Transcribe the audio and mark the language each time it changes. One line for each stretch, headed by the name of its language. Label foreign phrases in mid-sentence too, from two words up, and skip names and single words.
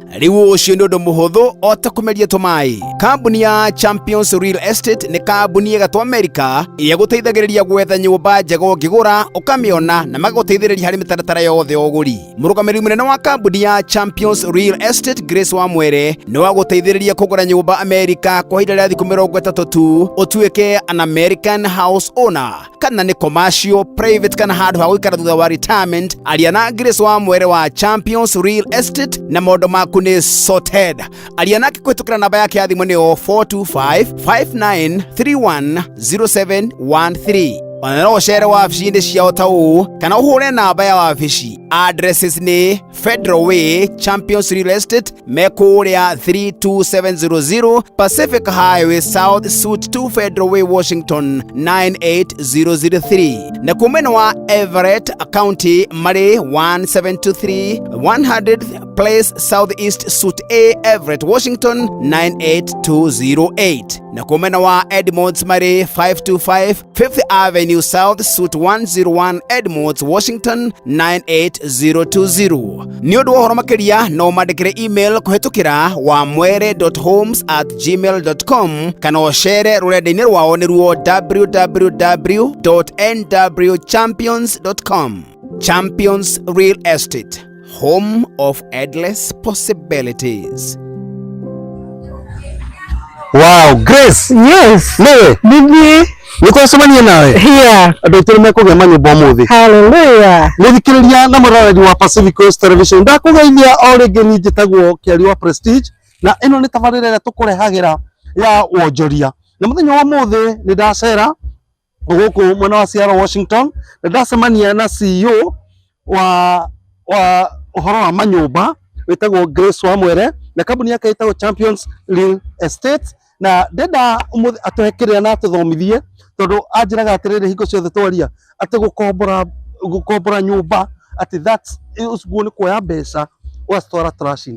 Kikuyu: Rĩu ũcio nĩ ũndũ mũhũthũ o ta kũmeria tũmaĩ. Kambuni ya Champions Real Estate nĩ kambuni ya gatũ Amerika ĩrĩa gũteithagĩrĩria gwetha nyũmba njega ũngĩgũra ũkamĩona na magũteithĩrĩria harĩ mĩtaratara yothe ya ũgũri. Mũrũgamĩrĩri mũnene wa kambuni ya Champions Real Estate Grace Wamwere nĩ wa gũteithĩrĩria kũgũra nyũmba Amerika kwa ihinda rĩa thikũ 30 tu, ũtuĩke
English: an American house owner
Kikuyu: kana nĩ commercial, private kana handũ ha gũikara thutha wa retirement. Aria na Grace Wamwere wa Champions Real Estate na maũndũ maku nĩ sorted. Aria nake kũhĩtũkĩra namba yake ya thimũ nĩ 425 5931 0713. ona no ũcere wabici-inĩ ciao ta ũũ kana ũhũre namba ya wabici. Addresses nĩ Federal Way, Champions Real Estate, mekũrĩa 32700 Pacific Highway South, Suite 2, Federal Way, Washington 98003, na kumena wa Everett County marĩ 1723 100th Place Southeast, Suite A, Everett, Washington 98208, na kumena wa Edmonds marĩ 525 5th Avenue South, Suite 101, Edmonds, Washington 98020. Nĩ ũndũ wa ũhoro makĩria no mandĩkĩre email kũhetũkĩra wamwere.homes@gmail.com kana ũcere rũrenda-inĩ rwao nĩruo www.nwchampions.com.
English: Champions Real Estate, home of endless possibilities. Wow, Grace. Yes.
Kikuyu: Niwe. Bibi. Niko somania nawe.
English: Here.
Kikuyu: Andũ aitũ mekũgĩa manyũmba ũmũthĩ. Hallelujah. Nĩthikĩrĩria na mũroreri wa Pacific Coast Television. Ndakũgeithia o rĩngĩ niĩ njĩtagwo Kĩari wa Prestige, na ĩno nĩ tabarĩra ĩrĩa tũkũrehagĩra ya wonjoria. Na mũthenya wa ũmũthĩ nĩ ndacera gũkũ mwena wa Seattle, Washington, na ndacemania na CEO wa ũhoro wa manyũmba wĩtagwo Grace Wamwere, na kambuni yake ĩtagwo Champions Real Estate, na ndenda ũmũthĩ atũhekĩrĩra na atũthomithie tondũ anjĩraga atĩrĩrĩ hingo ciothe twaria atĩ gũkombora nyũmba atĩ that's ũguo nĩ kuoya mbeca ũgacitwara trash-inĩ.